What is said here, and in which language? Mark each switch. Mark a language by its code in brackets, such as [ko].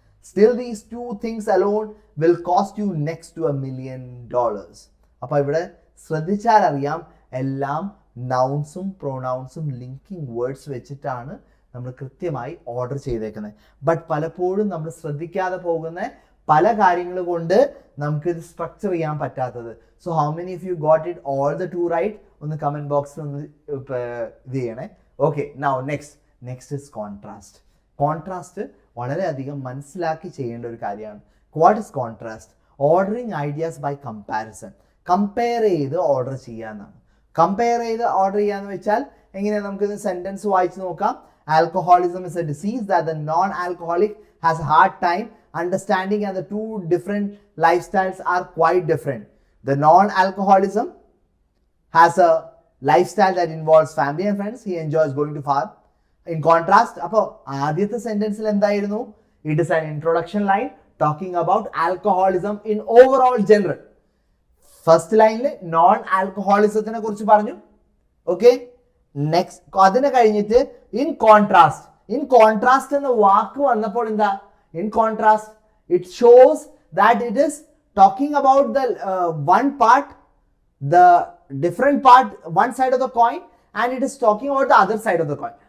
[en] Still, these two things alone will cost you next to $1 million. [ml] അപ്പോൾ ഇവിടെ ശ്രദ്ധിച്ചാൽ അറിയാം, എല്ലാം നൗൺസും പ്രൊനൗൺസും ലിങ്കിങ് വേർഡ്സ് വെച്ചിട്ടാണ് നമ്മൾ കൃത്യമായി ഓർഡർ ചെയ്തേക്കുന്നത്. ബട്ട് പലപ്പോഴും നമ്മൾ ശ്രദ്ധിക്കാതെ പോകുന്ന പല കാര്യങ്ങൾ കൊണ്ട് നമുക്ക് ഇത് സ്ട്രക്ചർ ചെയ്യാൻ പറ്റാത്തത്. [en] So how many of you got it all the two right? [ml] ഒന്ന് കമൻറ്റ് ബോക്സിൽ ഒന്ന് ഇത് ചെയ്യണേ. [en] Okay, now next is contrast. [ml] Contrast വളരെയധികം മനസ്സിലാക്കി ചെയ്യേണ്ട ഒരു കാര്യമാണ്. [en] What is contrast? Ordering ideas by comparison. [ml] Compare ചെയ്ത് ഓർഡർ ചെയ്യാന്നാണ്. കമ്പയർ ചെയ്ത് ഓർഡർ ചെയ്യാന്ന് വെച്ചാൽ എങ്ങനെയാണ്? നമുക്കിത് സെന്റൻസ് വായിച്ച് നോക്കാം. [en] Alcoholism is a disease that the non-alcoholic has a hard time understanding, and the two different lifestyles are quite different. The non-alcoholism has a lifestyle that involves family and friends. He enjoys going to farm. In contrast, [ml] അപ്പോൾ ആദ്യത്തെ സെന്റൻസിൽ എന്തായിരുന്നു? [en] It is an introduction line talking about alcoholism in overall general. [ml] First ലൈനിൽ non ആൽക്കഹോളിസത്തിനെ കുറിച്ച് പറഞ്ഞു. Okay, next അതിനെ കഴിഞ്ഞിട്ട് in contrast എന്ന വാക്ക് വന്നപ്പോൾ എന്താ? [en] In contrast it shows that it is talking about the one part, the different part, one side of the coin, and it is talking about the other side of the coin.